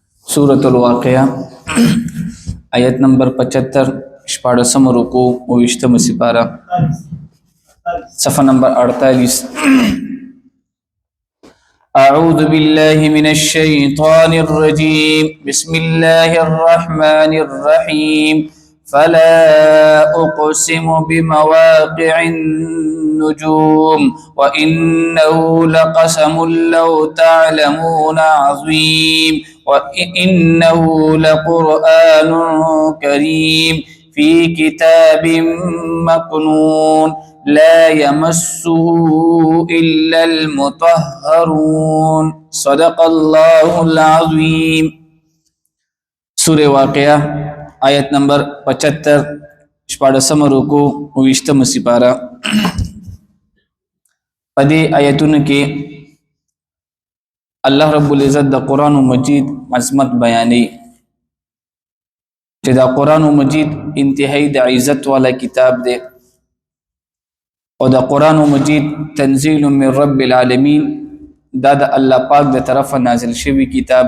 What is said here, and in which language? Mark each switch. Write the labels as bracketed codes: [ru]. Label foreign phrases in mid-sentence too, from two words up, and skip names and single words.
[ps] सूरत الواقعہ آیت نمبر 75 شپاړسم رکوع او 20 سپارہ صفحہ نمبر 48 [ar] اعوذ باللہ من الشیطان الرجیم بسم اللہ الرحمن الرحیم فلا اقسم بمواقع النجوم وانه لقسم لو تعلمون عظیم وإنه لقرآن كريم في كتاب مكنون لا يمسه إلا المطهرون صدق الله العظيم [ps] سورة واقعہ آیت نمبر 75 شپاړسم رکوع او 20 سپارہ پدې آیتونو کې [ar] الله رب العزت [ps] د قرآن مجید عظمت بیانې چې دا قرآن مجید انتهایی د عزت والا کتاب دی او د قرآن مجید [ar] تنزیل من رب العالمین [ps] دا د الله پاک د طرف نازل شوی کتاب